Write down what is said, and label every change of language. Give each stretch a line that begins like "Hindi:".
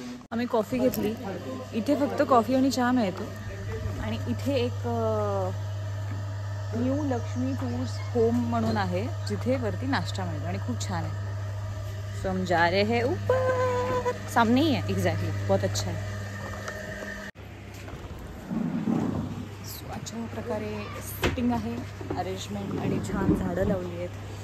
Marathi: आम्ही कॉफी घेतली. इथे फक्त कॉफी आणि चहा मिळतो आणि इथे एक न्यू लक्ष्मी टूर्स होम म्हणून आहे जिथे वरती नाश्ता मिळतो आणि खूप छान आहे.
Hindi: सो हम जा रहे हैं ऊपर. सामने ही है एग्जैक्टली, बहुत अच्छा है.
Marathi: अशा प्रकारे सिटिंग आहे, अरेंजमेंट आणि छान झाडं लावली आहेत.